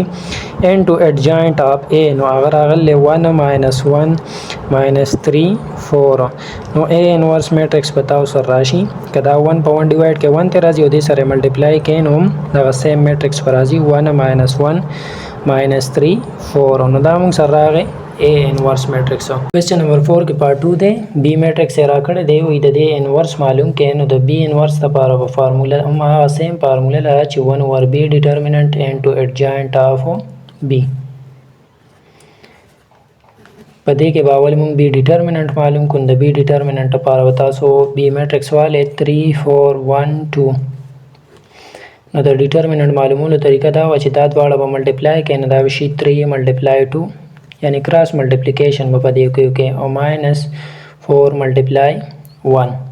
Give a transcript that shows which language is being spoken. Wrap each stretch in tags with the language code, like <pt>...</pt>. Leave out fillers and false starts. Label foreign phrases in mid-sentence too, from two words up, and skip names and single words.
<en>into adjoint of A</en> <ps>نو هغه راغلی 1 - 1 -3 4 نو A</ps> <en>inverse matrix</en> <ps>پتاو سره راشي کدا 1 په 1 ډیوایډ کې 1 ته راځي او دې سره ملټیپلای کې نو دا</ps> <en>same matrix</en> <ps>پر راځي 1 - 1 -3 4 نو دا موږ سره راغی A</ps> <en>inverse matrix question number</en> <ps>4 کې پارت 2 دی B میټرکس را کړی دی وې د دې انورس معلوم کې نو د B انورس لپاره په فارموله هم</ps> <en>same formula</en> <ps>لا چې</ps> <en>1 over B determinant into adjoint of B</en> <ps>په دې کې باول موږ B determinant معلوم کړو د B determinant لپاره تاسو B میټرکس والے 3 4 1 2 نو د determinant معلومولو طریقه دا و چې دا دواړه به ملټیپلای کړي نو دا شي 3 ملټیپلای 2 یعنی</ps> <en>cross multiplication</en> <ps>په دې کې او -4 ملټیپلای 1</ps>